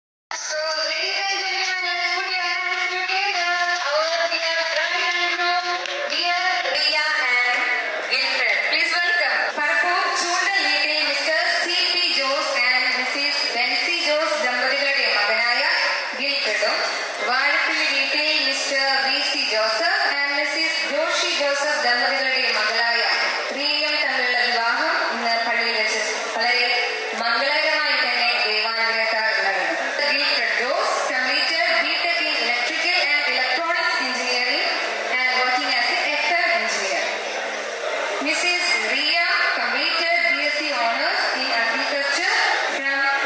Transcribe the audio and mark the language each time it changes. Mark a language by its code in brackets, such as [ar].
[en] So, ladies and gentlemen, put your hands together. Our dear bride and groom, dear Ria and Wilfred. Please welcome. [ml] Parkour Chundal വീട്ടിൽ Mr. [en] C.P. Jose and Mrs. [ml] Bency Jose ദമ്പതികളുടെ മകനായ ഗിൽഫ്രഡും വാഴപ്പിള്ളി വീട്ടിൽ Mr. V.C. Joseph and Mrs. Joshi Joseph ദമ്പതികളുടെ മകളായ റിയയും തമ്മിലുള്ള വിവാഹം ഇന്ന് പള്ളിയിൽ വെച്ച് വളരെ മംഗളകരമായി തന്നെ ദൈവാനുഗ്രഹത്താൽ നടന്നു. [en] Gilfred Jose completed B.Tech in Electrical and Electronics Engineering and working as a FM engineer. Mrs. Ria completed BSc Honours in Agriculture from